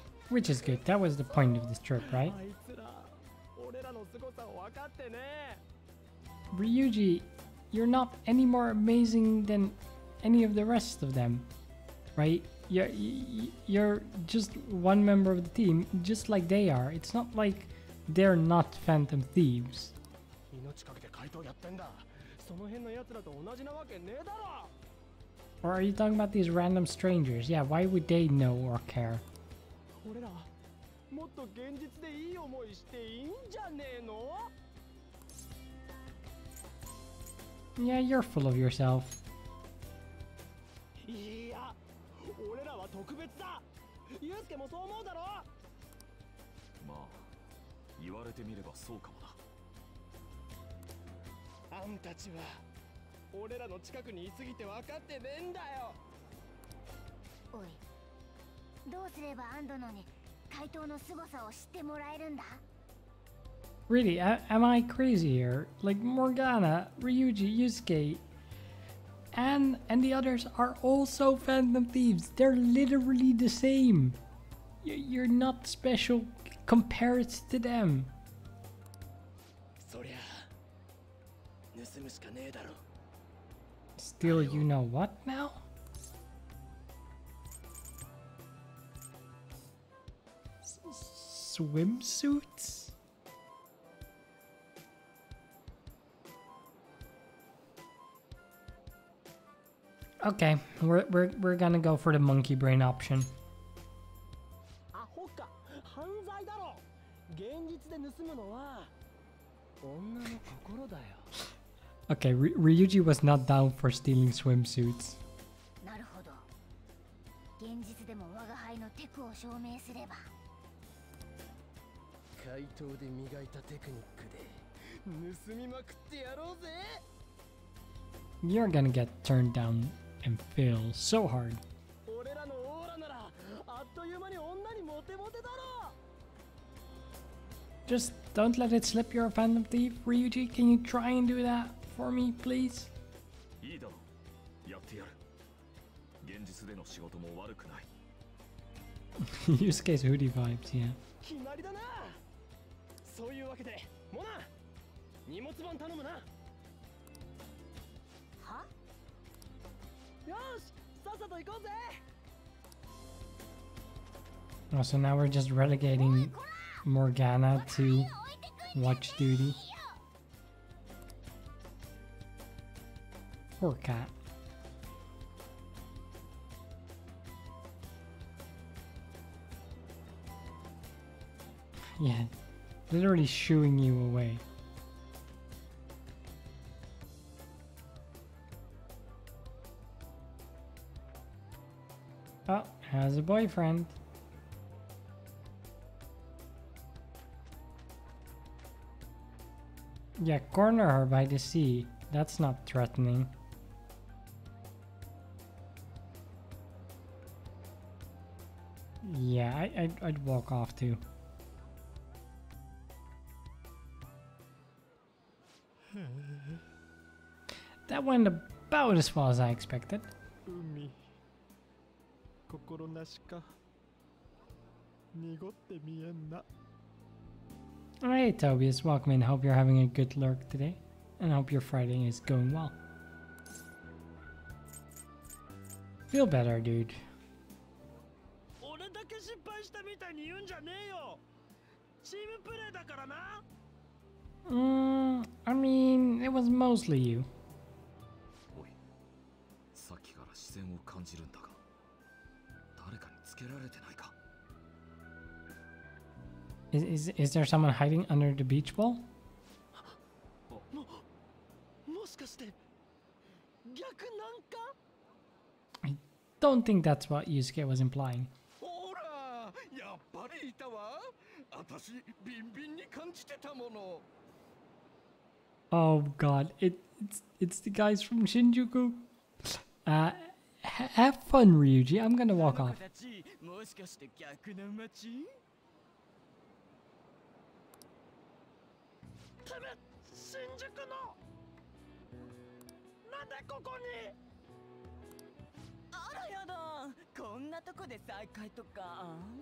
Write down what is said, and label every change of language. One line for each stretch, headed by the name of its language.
English: Which is good. That was the point of this trip, right?
Japanese: あいつら、俺らの凄さを分かってね。
English: Ryuji, you're not any more amazing than any of the rest of them, right? You're just one member of the team, just like they are. It's not like they're not Phantom Thieves.
Japanese: 命かけて怪盗やってんだ。その辺の奴らと同じなわけねえだろ。
English: Or are you talking about these random strangers? Yeah, why would they know or care?
Japanese: 俺らもっと現実でいい思いしていいんじゃねえの？
English: Yeah, you're full of yourself.
Japanese: いや、俺らは特別だ。ユウスケもそう思うだろ？まあ、言われてみればそうかもな。あんたちは俺らの近くにいすぎて分かってねえんだよ。おい、どうすればアンドのに怪盗の凄さを知ってもらえるんだ？
English: Really, am I crazy here? Like Morgana, Ryuji, Yusuke, and the others are also Phantom Thieves. They're literally the same. You're not special compared to them.
Japanese: そりゃ盗むしかねえだろ。
English: Still, you know what now? Swimsuits? Okay, we're gonna go for the monkey brain option.
Japanese: アホか、犯罪だろ。現実で盗むのは女の心だよ。
English: Okay, Ryuji was not down for stealing swimsuits.
Japanese: なるほど。現実でも我が輩のテクを証明すれば。怪盗で磨いたテクニックで盗みまくってやろうぜ。
English: You're gonna get turned down and fail so hard.
Japanese: 俺らのオーラならあっという間に女にモテモテだろ。
English: Just don't let it slip, you're a Phantom Thief. Ryuji, can you try and do that for me, please?
Japanese: いいだろう。やってやる。現実での仕事も悪くない。
English: Yusuke's hoodie vibes, yeah.
Japanese: 決まりだな。そういうわけで、モナ、荷物番頼むな。は？よし、さっさと行こうぜ。
English: Oh, so now we're just relegating Morgana to watch duty. Poor cat. Yeah, literally shooing you away. Oh, has a boyfriend. Yeah, corner her by the sea. That's not threatening. Yeah, I'd walk off too. That went about as well as I expected.
Japanese: 海心なしか濁って見えんな
English: Hey Tobias, welcome in. Hope you're having a good lurk today. And hope your Friday is going well. Feel better, dude.
Japanese: 俺だけ失敗したみたいに言うんじゃねえよチームプレーだからな
English: I mean, it was mostly you.
Japanese: おい、さっきから視線を感じるんだが、誰かにつけられてないか。
English: Is there someone hiding under the beach ball?
Japanese: もしかして逆なんか
English: I don't think that's what Yusuke was implying.
Japanese: ほらやっぱりいたわ私ビンビンに感じてたもの
English: Oh god, it's the guys from Shinjuku. Have fun, Ryuji. I'm gonna walk off.
Japanese: もしかして逆の街てめえ新宿のなんでここにあらやだこんなとこで再会とか